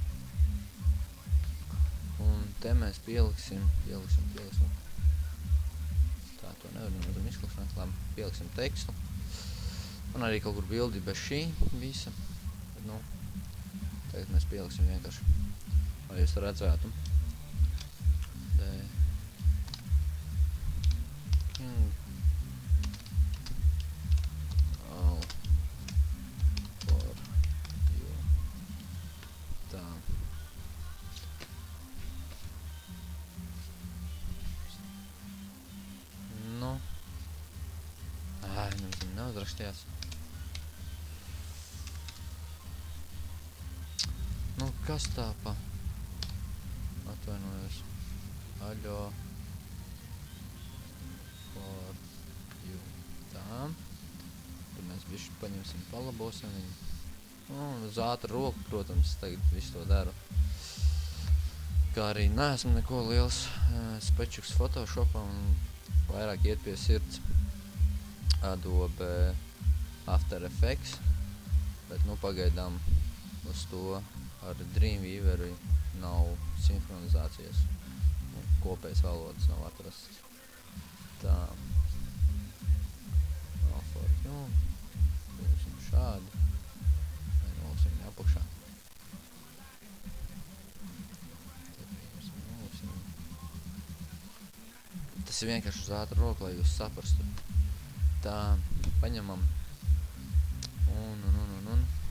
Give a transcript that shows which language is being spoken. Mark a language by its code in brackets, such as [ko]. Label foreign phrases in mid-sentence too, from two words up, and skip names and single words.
[lv] Un te mēs pieliksim. Tā, to nevar nemazam izklikšķināt. Labi, pieliksim tekstu. Un arī kaut kur bildi bez šī visa. Bet, nu, tagad mēs pieliksim vienkārši, lai jūs redzētu. [en] All for you. [lv] Tā. Nu. Viņam neuzrakstījās. Nu, kas tā pa? Atvainojos. Aļo. [en] For you. [lv] Tā. Tad mēs bišķi paņemsim, palabosim viņu. Un uz ātru roku, protams, tagad visu to daru. Kā arī neesmu neko liels spečuks Photoshopā un vairāk iet pie sirds Adobe After Effects. Bet, nu, pagaidām uz to ar Dreamweaver nav sinhronizācijas. Kopējas valodas nav atrasts. Tā. [en] All for you. [lv] Pieņemsim šādi. Vai noliksim viņu apakšā. Te pieņemsim, noliksim. Tas ir vienkārši uz ātru roku, lai jūs saprastu. Tā. Paņemam. Un.